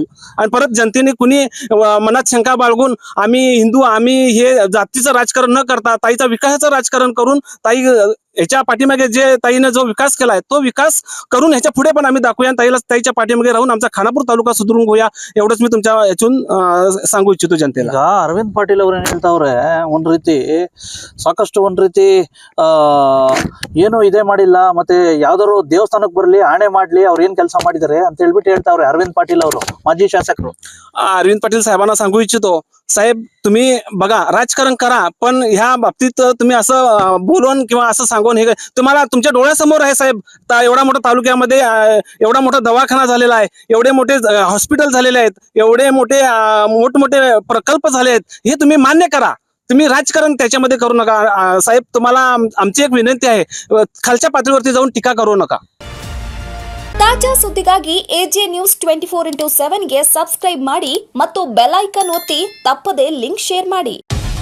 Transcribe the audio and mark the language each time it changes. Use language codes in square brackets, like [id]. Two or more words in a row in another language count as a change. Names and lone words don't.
[mr] आणि परत जनतेने कुणी मनात शंका बाळगून आम्ही हिंदू, आम्ही हे जातीचं राजकारण न करता ताईचा विकासाचं राजकारण करून ताई ह्याच्या पाठीमागे जे ताईने जो विकास केलाय तो विकास करून ह्याच्या पुढे पण आम्ही दाखवूया. ताईच्या पाठीमागे राहून आमचा खानापूर तालुका सुधारून घेऊया. एवढंच मी तुमच्या यातून सांगू इच्छितो ಜನತೆಲ್ಲ. [kn] ಈಗ ಅರವಿಂದ್ ಪಾಟೀಲ್ ಅವರು ಏನ್ ಹೇಳ್ತಾವ್ರೆ, ಒಂದ್ ರೀತಿ ಸಾಕಷ್ಟು ಒಂದ್ ರೀತಿ ಏನು ಇದೇ ಮಾಡಿಲ್ಲ, ಮತ್ತೆ ಯಾವ್ದಾದ್ರು ದೇವಸ್ಥಾನಕ್ಕೆ ಬರ್ಲಿ ಆಣೆ ಮಾಡ್ಲಿ ಅವ್ರು ಏನ್ ಕೆಲಸ ಮಾಡಿದಾರೆ ಅಂತ ಹೇಳ್ಬಿಟ್ಟು ಹೇಳ್ತಾವ್ರೆ ಅರವಿಂದ್ ಪಾಟೀಲ್ ಅವರು, ಮಾಜಿ ಶಾಸಕರು. [mr] अरविंद पाटील साहेबांना सांगू इच्छितो, साहेब तुम्ही बघा राजकारण करा, पण ह्या बाबतीत तुम्ही असं बोलून किंवा असं सांगून हे तुम्हाला तुमच्या डोळ्यासमोर आहे साहेब. एवढा मोठा तालुक्यामध्ये एवढा मोठा दवाखाना झालेला आहे, एवढे मोठे हॉस्पिटल झालेले आहेत, एवढे मोठमोठे प्रकल्प झाले आहेत. हे तुम्ही मान्य करा. तुम्ही राजकारण त्याच्यामध्ये करू नका साहेब. तुम्हाला आमची एक विनंती आहे, खालच्या पातळीवरती जाऊन टीका करू नका. [kn] ತಾಜಾ ಸುದ್ದಿಗಾಗಿ AJ ನ್ಯೂಸ್ 24/7 ಗೆ ಸಬ್ಸ್ಕ್ರೈಬ್ ಮಾಡಿ ಮತ್ತು [en] bell icon [kn] ಒತ್ತಿ ತಪ್ಪದೇ [en] link share [kn] ಮಾಡಿ.